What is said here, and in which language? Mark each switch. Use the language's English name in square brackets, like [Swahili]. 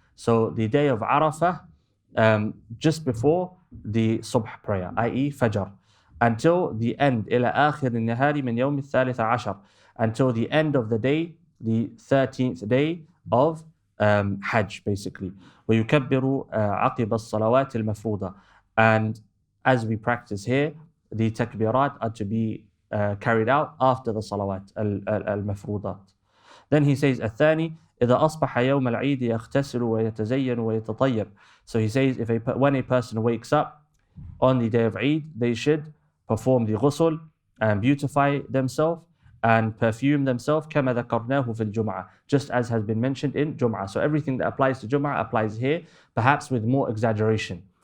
[English] So the day of Arafah, just before the subh prayer, i.e. Fajr, until the end, [Arabic] إلى آخر النهار من يوم الثالث عشر, [English] until the end of the day, the 13th day of Hajj, basically. [Arabic] ويكبر عقب الصلوات المفروضة. [English] And as we practice here, the takbirat are to be carried out after the salawat al-mafrudat. Then he says [Arabic] الثاني إذا أصبح يوم العيد يغتسل ويتزين ويتطيب. [English] So he says when a person wakes up on the day of Eid, they should perform the ghusl and beautify themselves and perfume themselves [Arabic] كما ذكرناه في الجمعة, [English] just as has been mentioned in Jum'ah. So everything that applies to Jum'ah applies here, perhaps with more exaggeration.